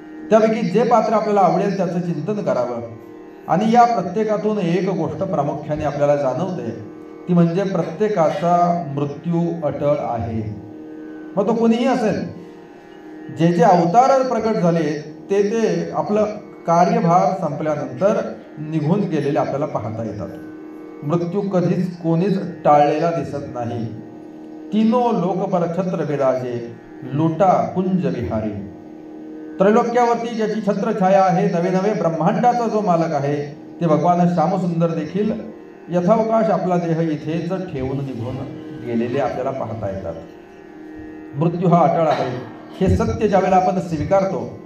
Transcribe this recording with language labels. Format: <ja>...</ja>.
<mr>त्यापैकी जे पात्र आपल्याला आवडेल त्याचं चिंतन करावं. आणि या प्रत्येकातून एक गोष्ट प्रामुख्याने आपल्याला जाणवते, ती म्हणजे प्रत्येकाचा मृत्यू अटळ आहे. मग तो कोणीही असेल, जे जे अवतार प्रकट झाले ते आपलं कार्यभार संपल्यानंतर निघून गेलेले आपल्याला पाहता येतात. मृत्यू कधीच कोणीच टाळलेला दिसत नाही.</mr> <hi>तीनो लोक पर छत्र विराजे, लुटा कुंज विहारी.</hi> <mr>त्रैलोक्यावरती ज्याची छत्र छाया आहे, नवे नवे ब्रह्मांडाचा जो मालक आहे, ते भगवान श्यामसुंदर देखील यथावकाश आपला देह इथेच ठेवून निघून गेलेले आपल्याला पाहता येतात. मृत्यू हा अटळ आहे, हे सत्य ज्यावेळेला आपण स्वीकारतो.</mr>